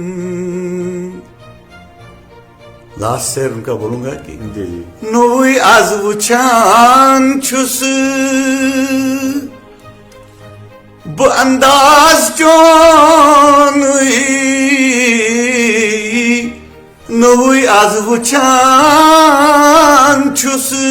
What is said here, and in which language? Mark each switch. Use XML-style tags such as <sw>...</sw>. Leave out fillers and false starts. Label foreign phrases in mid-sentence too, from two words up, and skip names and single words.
<ur>لاسٹ شعر ان کا بولوں گا کہ جی جی</ur> <ks>نوٚوُے آز وٕچھان چھُس بہٕ انداز چونُے نوٚوُے آز وٕچھان چھُس</ks>